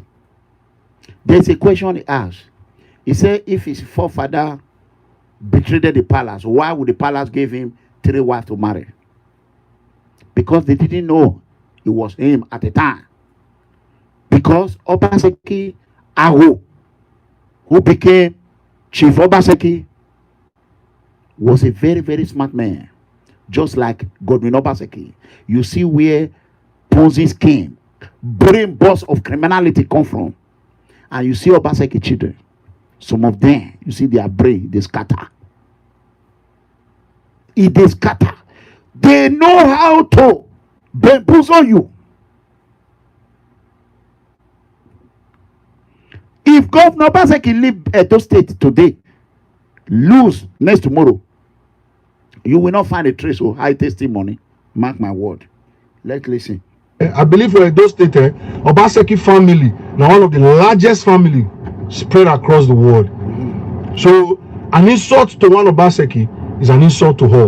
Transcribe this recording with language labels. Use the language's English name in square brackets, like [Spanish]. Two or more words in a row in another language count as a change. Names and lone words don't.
[English] There's a question he asked. He said, if his forefather betrayed the palace, why would the palace give him 3 wives to marry? Because they didn't know it was him at the time. Because Obaseki Aho, who became Chief Obaseki, was a very, very smart man. Just like Godwin Obaseki. You see where Ponzi scheme, brain boss of criminality come from. And you see Obaseki children. Some of them, you see their brain, they scatter. They scatter. They know how to bamboozle you. If Governor Obaseki leave Edo State today, lose next tomorrow, you will not find a trace of high testimony. Mark my word. Let's listen. I believe for Edo State, Obaseki family, now one of the largest family spread across the world. So an insult to one Obaseki is an insult to all.